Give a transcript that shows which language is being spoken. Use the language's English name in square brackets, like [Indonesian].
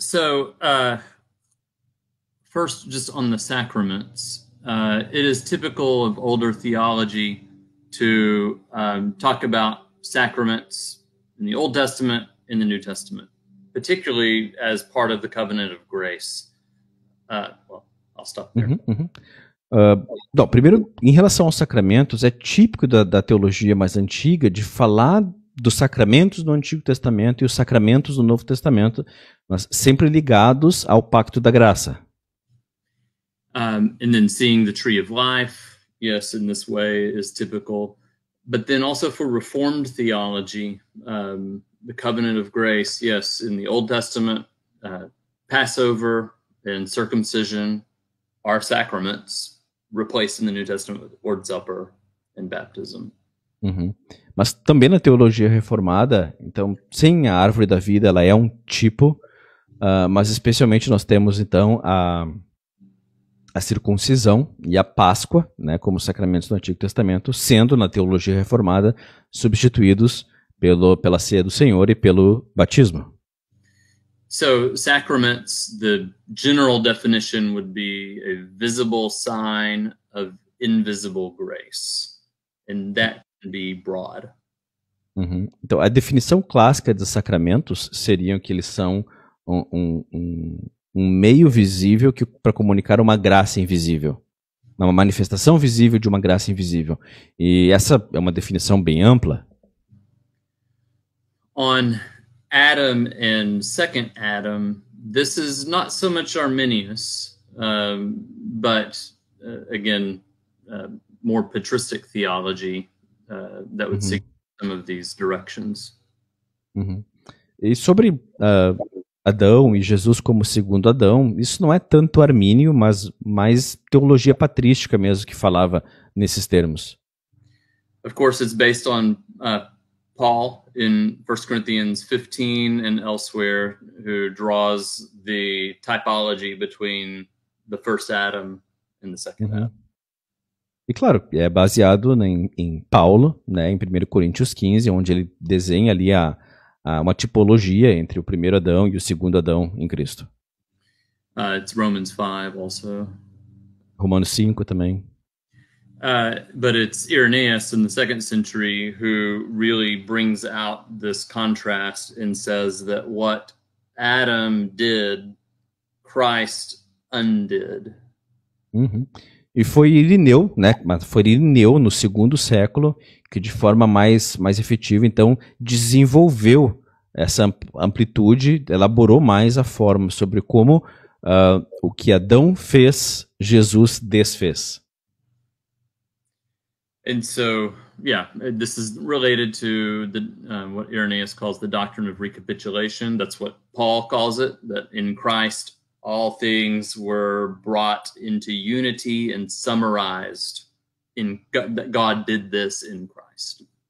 [English] So first, just on the sacraments, it is typical of older theology to talk about sacraments in the Old Testament, in the New Testament, particularly as part of the covenant of grace. Well, I'll stop there. [Portuguese] Não, primeiro, em relação aos sacramentos, é típico da teologia mais antiga de falar dos sacramentos do Antigo Testamento e os sacramentos do Novo Testamento, mas sempre ligados ao pacto da graça. [English] And then seeing the tree of life, yes, in this way is typical. But then also for Reformed theology, the covenant of grace, yes, in the Old Testament, Passover, and circumcision are sacraments replaced in the New Testament with Lord's Supper and baptism. Uhum. [Portuguese] Mas também na teologia reformada, então, sim, a árvore da vida ela é um tipo, mas especialmente nós temos então a circuncisão e a Páscoa, né, como sacramentos do Antigo Testamento, sendo na teologia reformada substituídos pela ceia do Senhor e pelo batismo. [English] So sacraments, the general definition would be a visible sign of invisible grace, and that can be broad. Uhum. [Portuguese] Então, a definição clássica dos sacramentos seriam que eles são um meio visível para comunicar uma graça invisível, uma manifestação visível de uma graça invisível. E essa é uma definição bem ampla. [English] On Adam and second Adam, this is not so much Arminius, but again, more patristic theology that would seek some of these directions. Uhum. [Portuguese] E sobre Adão e Jesus como segundo Adão, isso não é tanto armínio, mas mais teologia patrística mesmo que falava nesses termos. [English] Of course, it's based on Paul in 1 Corinthians 15 and elsewhere, who draws the typology between the first Adam and the second Adam. [Portuguese] E claro, é baseado em Paulo, né, em 1 Coríntios 15, onde ele desenha ali uma tipologia entre o primeiro Adão e o segundo Adão em Cristo. [English] It's Romans 5 also. [Portuguese] Romanos 5 também. [English] But it's Irenaeus in the 2nd century who really brings out this contrast and says that what Adam did, Christ undid. [Portuguese] Uhum. E foi Irineu, né? Mas foi Irineu no segundo século que de forma mais efetiva, então, desenvolveu essa amplitude, elaborou mais a forma sobre como o que Adão fez, Jesus desfez. [English] And so, yeah, this is related to what Irenaeus calls the doctrine of recapitulation. That's what Paul calls it, that in Christ all things were brought into unity and summarized in God, that God did this in Christ.